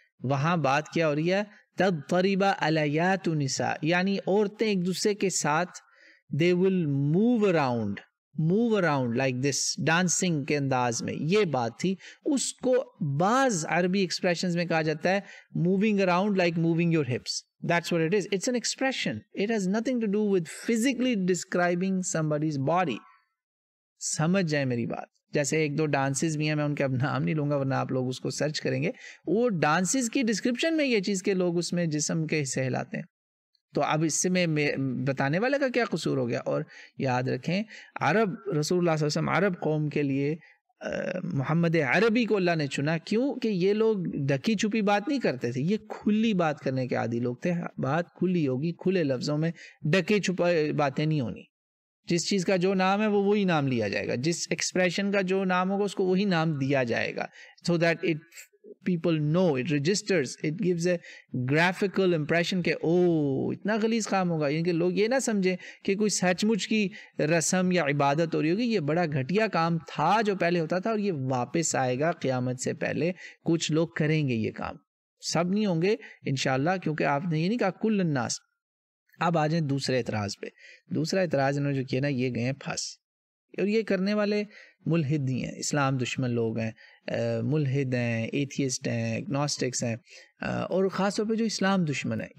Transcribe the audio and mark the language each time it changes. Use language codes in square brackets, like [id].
[ur] وہاں بات کیا ہو رہی ہے [ar] تضطرب الیات نساء، [ur] یعنی عورتیں ایک دوسرے کے ساتھ [en] they will move around like this [ur] dancing کے انداز میں، یہ بات تھی. اس کو بعض عربی ایکسپریشنز میں کہا جاتا ہے [en] moving around like moving your hips. That's what it is. It's an expression. It has nothing to do with physically describing somebody's body. [ur] سمجھ جائیں میری بات. جیسے ایک دو ڈانسز بھی ہیں، میں ان کے اب نام نہیں لوں گا ورنہ آپ لوگ اس کو سرچ کریں گے، وہ ڈانسز کی ڈسکرپشن میں یہ چیز کے لوگ اس میں جسم کے حصے ہلاتے ہیں. تو اب اس سے میں بتانے والے کا کیا قصور ہو گیا؟ اور یاد رکھیں عرب، رسول اللہ صلی اللہ علیہ وسلم عرب قوم کے لیے محمد عربی کو اللہ نے چنا. کیوں کہ یہ لوگ ڈکی چھپی بات نہیں کرتے تھے، یہ کھلی بات کرنے کے عادی لوگ تھے. بات کھلی ہوگی، کھلے لفظوں میں، ڈکے چھپے باتیں نہیں ہونی. جس چیز کا جو نام ہے وہ وہی نام لیا جائے گا، جس ایکسپریشن کا جو نام ہوگا اس کو وہی نام دیا جائے گا. [en] so that people know, it registers, it gives a graphical impression [ur] کہ اتنا غلیظ کام ہوگا. یعنی کہ لوگ یہ نہ سمجھیں کہ کوئی سچ مچ کی رسم یا عبادت ہو رہی ہوگی. یہ بڑا گھٹیا کام تھا جو پہلے ہوتا تھا، اور یہ واپس آئے گا قیامت سے پہلے. کچھ لوگ کریں گے یہ کام، سب نہیں ہوں گے انشاءاللہ، کیونکہ آپ نے یہ نہیں کہا [ar] کل الناس. [ur] اب آ جائیں دوسرے اعتراض پہ. دوسرا اعتراض انہوں نے جو کیا نا، یہ گئے پھنس، اور یہ کرنے والے ملحد ہی ہیں، اسلام دشمن لوگ ہیں، ملحد ہیں، ایتھیسٹ ہیں، اگنوسٹکس ہیں، اور خاص طور پہ جو اسلام دشمن ہے.